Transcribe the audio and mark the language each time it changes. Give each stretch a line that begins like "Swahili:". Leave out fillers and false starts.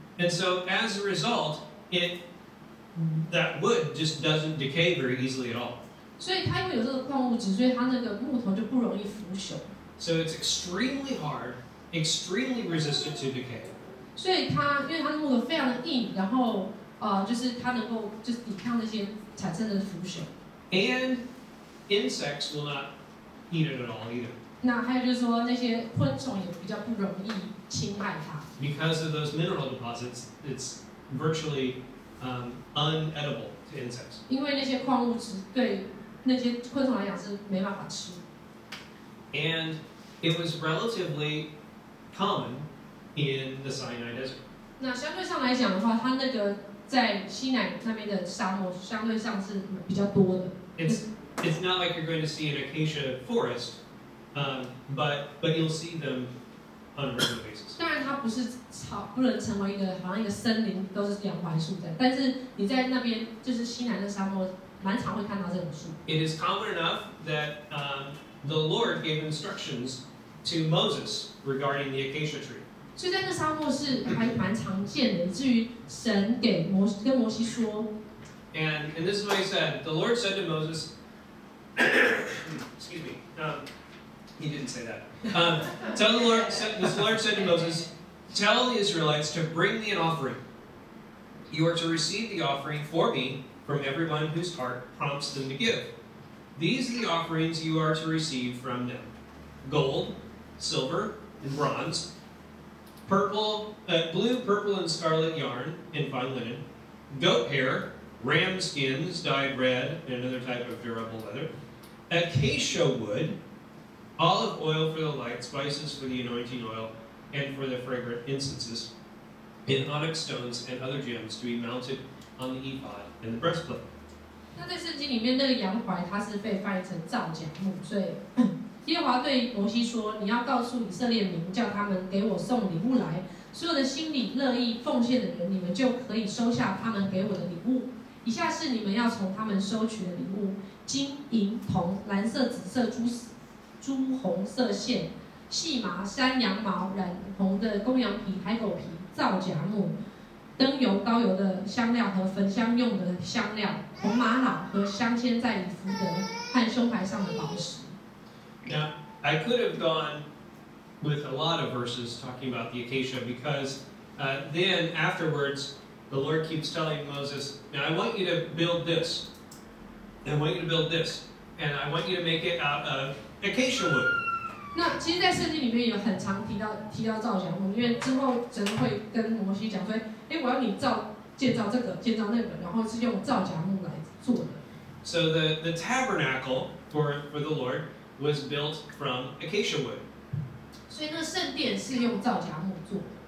English: And so as a result, that wood just doesn't decay very easily at all.
Chinese: 所以它因为有这个矿物质，所以它那个木头就不容易腐朽。
English: So it's extremely hard, extremely resistant to decay.
Chinese: 所以它因为它的木头非常的硬，然后就是它能够就是抵抗那些产生的腐朽。
English: And insects will not eat it at all either.
Chinese: 那还有就是说那些昆虫也比较不容易侵害它。
English: Because of those mineral deposits, it's virtually unedible to insects.
Chinese: 因为那些矿物质对那些昆虫来讲是没办法吃。
English: And it was relatively common in the Sinai desert.
Chinese: 那相对上来讲的话，它那个在西乃那边的沙漠相对上是比较多的。
English: It's not like you're going to see an acacia forest, but you'll see them on a regular basis.
Chinese: 当然，它不能成为好像一个森林都是杨槐树在，但是你在那边就是西南的沙漠，蛮常会看到这种树。
English: It is common enough that the Lord gave instructions to Moses regarding the acacia tree.
Chinese: 所以在那沙漠是还蛮常见的，以至于神跟摩西说。
English: And this is what he said. The Lord said to Moses, excuse me, he didn't say that. The Lord said to Moses, tell the Israelites to bring me an offering. You are to receive the offering for me from everyone whose heart prompts them to give. These are the offerings you are to receive from them: gold, silver, and bronze, blue, purple, and scarlet yarn and fine linen, goat hair, ram skins dyed red, and another type of durable leather, acacia wood, olive oil for the light, spices for the anointing oil, and for the fragrant incenses, and onyx stones and other gems to be mounted on the ephod and the breastplate.
Chinese: 那在圣经里面，那个洋槐它是被翻译成皂荚木，所以耶和华对摩西说：“你要告诉以色列民，叫他们给我送礼物来。所有的心里乐意奉献的人，你们就可以收下他们给我的礼物。以下是你们要从他们收取的礼物：金、银、铜、蓝色、紫色、朱红色线、细麻、山羊毛、染红的公羊皮、海狗皮、皂荚木、灯油、膏油的香料和焚香用的香料、红玛瑙和镶嵌在以弗得和胸牌上的宝石。”
English: Now, I could have gone with a lot of verses talking about the acacia because then afterwards the Lord keeps telling Moses, now I want you to build this, and I want you to build this, and I want you to make it out of acacia wood.
Chinese: 那其实，在圣经里面有很常提到皂荚木，因为之后神会跟摩西讲说，我要你建造这个，建造那个，然后是用皂荚木来做的。
English: So the tabernacle for the Lord was built from acacia wood.
Chinese: 所以那圣殿是用皂荚木做的。